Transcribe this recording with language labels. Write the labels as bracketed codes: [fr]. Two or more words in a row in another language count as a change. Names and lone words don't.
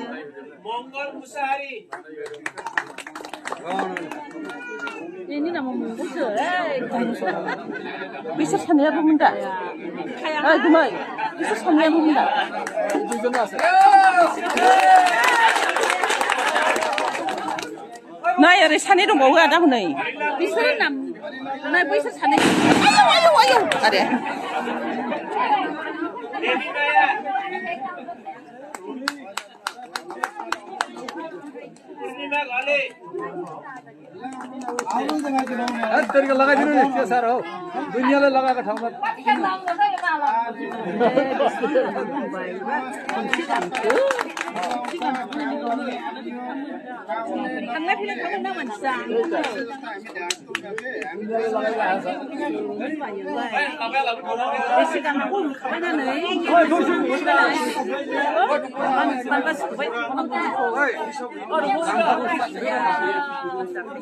[brx] मंगल मुसाहारि बेनि नामा मंगलसो बिसोर सानैयाबोमोन दा गुमै बिसोर सानैयाबोमोन दा नै ओरै सानै दंबावो आदा हनै बिसोर नाम नै बैसोर सानै आयौ आरे [ne] लगा दिनु सर हो दुनियाँले लगाएको ठाउँमा [brx] थांलाय फैलाय खालामना मानसिया एसे गानांगौ होनखाबाय नानै